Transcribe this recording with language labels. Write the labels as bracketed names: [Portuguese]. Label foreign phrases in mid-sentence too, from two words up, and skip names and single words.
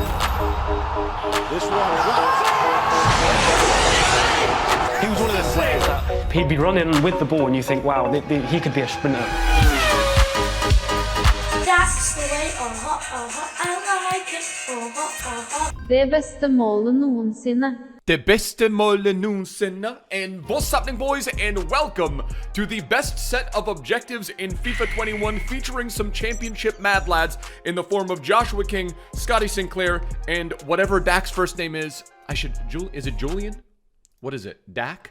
[English] This one is up. He was one of those players that he'd be running with the ball and you think, wow, he could be a sprinter. That's the way, I like it, [Norwegian] Det beste målet noensinne. Det beste målet noensinne. [English] And what's happening, boys, and welcome to the best set of objectives in FIFA 21, featuring some championship mad lads in the form of Joshua King, Scotty Sinclair, and whatever Dak's first name is. Is it Julian? What is it? Dak?